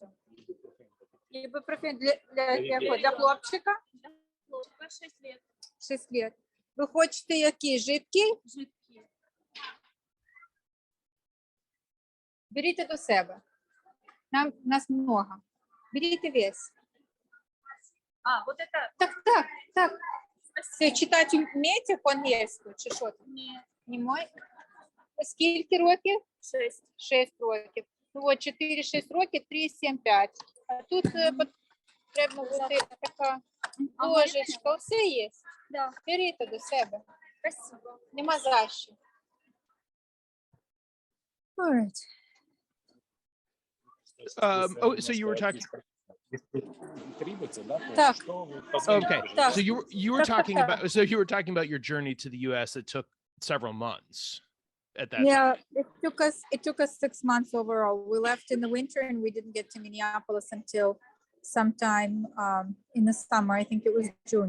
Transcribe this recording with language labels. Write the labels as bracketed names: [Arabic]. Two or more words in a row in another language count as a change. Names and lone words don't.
[Ukrainian] Ібупрофен для хлопчика? [Russian] 6 лет. 6 лет. [Ukrainian] Ви хочете який? Жидкий? [Russian] Жидкий. [Ukrainian] Беріть до себе. [Russian] Нас много. [Ukrainian] Беріть весь. А, [Russian] вот это [Ukrainian] Так. Все, читати вмієте по-англійськи чи що там? не [Russian] Не мой. [Ukrainian] Скільки років? 6. 6 років. Ну от 4-6 років, 3-7-5. А тут потрібно бути така ложечка. Все є. [Russian] Да. [Ukrainian] Беріть до себе. [Russian] Спасибо. [Ukrainian] Нема за що. [English] Alright. So you were talking. [Ukrainian] Так. [English] Okay. [Ukrainian] Так. [English] So you were talking about your journey to the U.S. It took several months at that. Yeah, it took us 6 months overall. We left in the winter and we didn't get to Minneapolis until sometime in the summer. I think it was June.